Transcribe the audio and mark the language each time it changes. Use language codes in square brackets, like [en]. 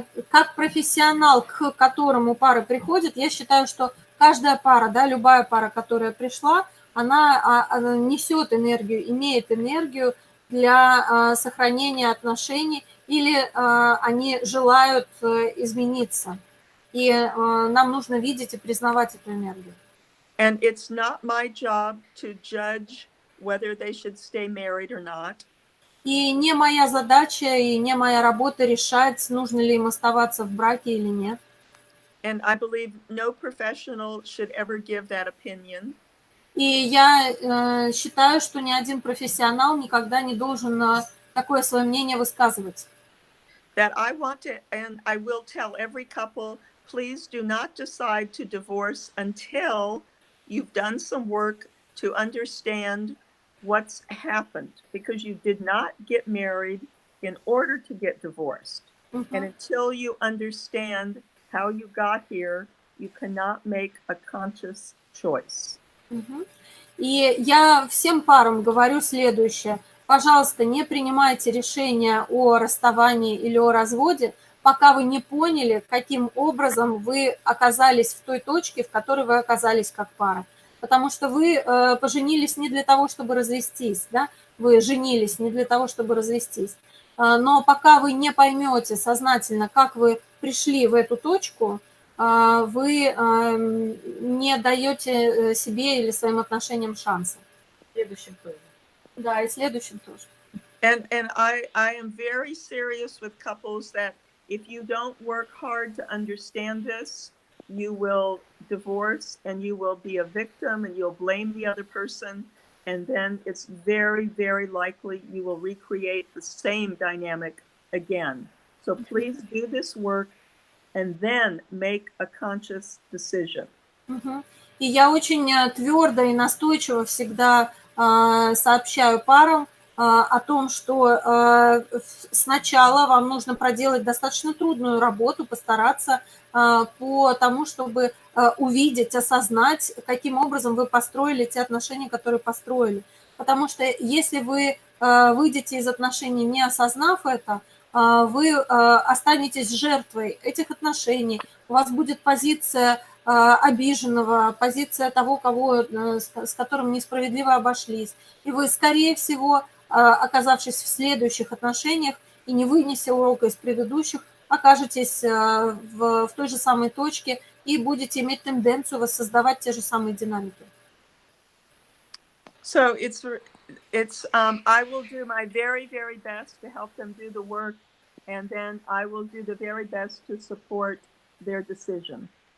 [ru] Как профессионал, к которому пара приходит, я считаю, что каждая пара, да, любая пара, которая пришла, она несет энергию, имеет энергию для сохранения отношений, или они желают измениться. И нам нужно видеть и признавать эту энергию. [en] And it's not my job to judge whether they should stay married or not. [ru] И не моя задача и не моя работа решать, нужно ли им оставаться в браке или нет. [en] And I believe no professional should ever give that opinion. [ru] И я считаю, что ни один профессионал никогда не должен такое свое мнение высказывать. [en] That I want to, and I will tell every couple, please do not decide to divorce until you've done some work to understand what's happened, because you did not get married in order to get divorced. And until you understand how you got here, you cannot make a conscious choice. [ru] И я всем парам говорю следующее. Пожалуйста, не принимайте решения о расставании или о разводе, пока вы не поняли, каким образом вы оказались в той точке, в которой вы оказались как пара. Потому что вы поженились не для того, чтобы развестись, да? Вы женились не для того, чтобы развестись. Но пока вы не поймете сознательно, как вы пришли в эту точку, вы не даете себе или своим отношениям шанса. Следующим тоже. Да, и следующим тоже. [en] And I am very serious with couples that if you don't work hard to understand this, you will divorce and you will be a victim and you'll blame the other person. And then it's very, very likely you will recreate the same dynamic again. So please do this work and then make a conscious decision. [ru] И я очень твердо и настойчиво всегда сообщаю парам о том, что сначала вам нужно проделать достаточно трудную работу, постараться по тому, чтобы увидеть, осознать, каким образом вы построили те отношения, которые построили. Потому что если вы выйдете из отношений, не осознав это, вы останетесь жертвой этих отношений, у вас будет позиция обиженного, позиция того, с которым несправедливо обошлись. И вы, скорее всего, оказавшись в следующих отношениях и не вынеся урока из предыдущих, окажетесь в той же самой точке и будете иметь тенденцию воссоздавать те же самые динамики. [en] So I will do my very, very best to help them do the work, and then I will do the very best to support their decision.